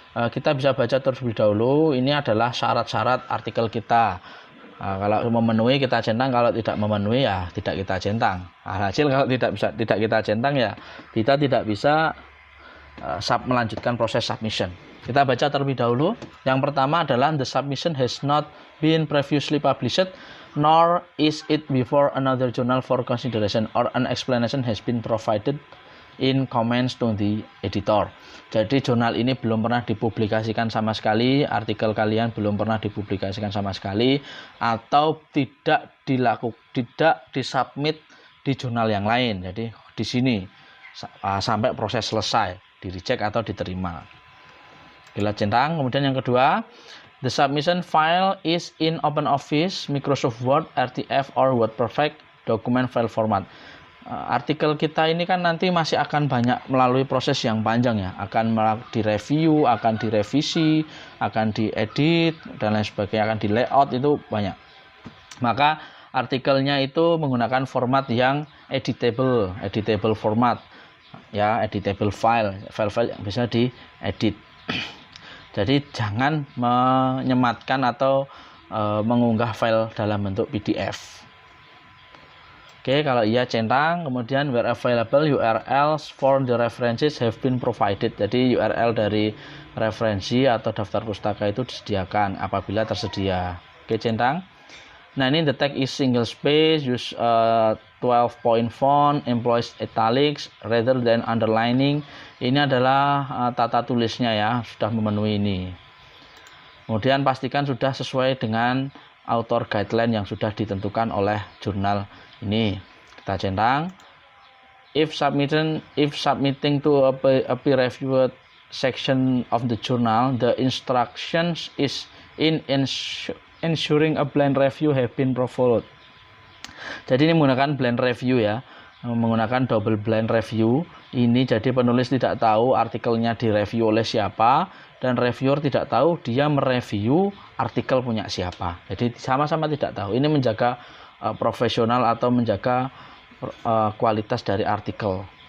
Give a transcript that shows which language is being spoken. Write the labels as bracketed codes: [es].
[id] Kita bisa baca terlebih dahulu. Ini adalah syarat-syarat artikel kita. Kalau memenuhi kita centang, kalau tidak memenuhi ya tidak kita centang. Hasil kalau tidak kita centang ya kita tidak bisa melanjutkan proses submission. Kita baca terlebih dahulu. Yang pertama adalah [en] the submission has not been previously published nor is it before another journal for consideration or an explanation has been provided in comments to the editor. [id] Jadi jurnal ini belum pernah dipublikasikan sama sekali, artikel kalian belum pernah dipublikasikan sama sekali, atau tidak disubmit di jurnal yang lain. Jadi di sini sampai proses selesai, di reject atau diterima. Kita centang. Kemudian yang kedua, [en] the submission file is in OpenOffice, Microsoft Word, RTF or WordPerfect document file format. [id] Artikel kita ini kan nanti masih akan banyak melalui proses yang panjang ya, akan direview, akan direvisi, akan diedit dan lain sebagainya, akan di layout, itu banyak. Maka artikelnya itu menggunakan format yang editable format ya, editable file yang bisa diedit. Jadi jangan menyematkan atau mengunggah file dalam bentuk PDF. Oke, kalau iya centang. [en] Kemudian where available URLs for the references have been provided. [id] Jadi URL dari referensi atau daftar pustaka itu disediakan apabila tersedia. Oke, centang. Nah, ini [en] the text is single space, use 12-point font, employs italics rather than underlining. [id] Ini adalah tata tulisnya ya, sudah memenuhi ini. Kemudian pastikan sudah sesuai dengan author guideline yang sudah ditentukan oleh jurnal ini. Kita centang. [en] If submitting to a peer reviewed section of the journal, the instructions is in ensuring a blind review have been followed. [id] Jadi ini menggunakan blind review ya, menggunakan double blind review. Ini jadi penulis tidak tahu artikelnya direview oleh siapa, dan reviewer tidak tahu dia mereview artikel punya siapa. Jadi sama-sama tidak tahu. Ini menjaga profesional atau menjaga kualitas dari artikel.